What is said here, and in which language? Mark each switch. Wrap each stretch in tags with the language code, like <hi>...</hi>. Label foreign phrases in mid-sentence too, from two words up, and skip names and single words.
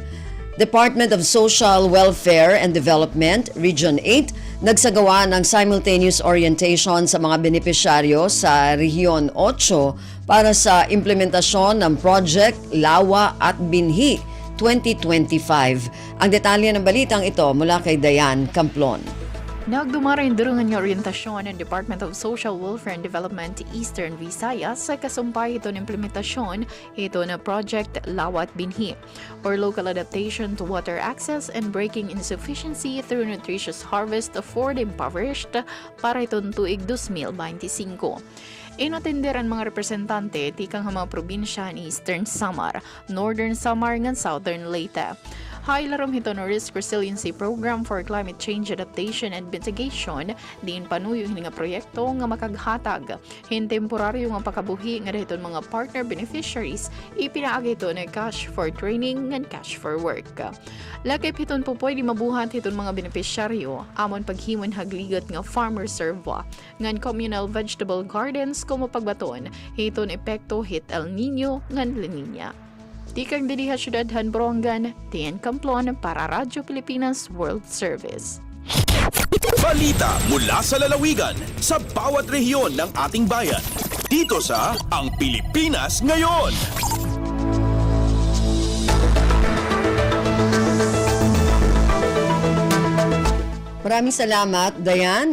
<tl>Department of Social Welfare and Development, Region 8, nagsagawa ng</tl> <en>simultaneous orientation</en> <tl>sa mga benepisyaryo sa Rehiyon 8 para sa implementasyon ng Project Lawa at Binhi 2025. Ang detalye ng balitang ito mula kay Dayan Camplon.</tl> <war>Nagdumara yung durungan ng orientasyon ng Department of Social Welfare and Development Eastern Visayas sa kasumpay ito ng implementasyon ito na Project Lawat Binhi or Local Adaptation to Water Access and Breaking Insufficiency through Nutritious Harvest for the Impoverished para itong tuig 2025. Inatenderan mga representante tikang mga probinsya ni Eastern Samar, Northern Samar ngan Southern Leyte. Hailarom hito no Risk Resiliency Program for Climate Change Adaptation and Mitigation diin panuyo hini nga proyekto nga makaghatag hin temporaryo nga pakabuhi nga dahiton mga</war> <en>partner beneficiaries</en> <war>ipinaagi ito na</war> <en>cash for training and cash for work.</en> <war>Lakip hiton po pwede mabuhat hiton mga beneficiaryo amon paghimon hagligot nga farmer serva ngan</war> <en>communal vegetable gardens</en> <war>kumo pagbaton hiton epekto hit El Nino ngan La Nina. Tikang diriha Syudadhan Borongan, Tian Camplon para Radyo Pilipinas World Service.</war> <tl>Balita mula sa lalawigan sa bawat rehiyon ng ating bayan. Dito sa Ang Pilipinas Ngayon. Maraming salamat, Dayan.</tl>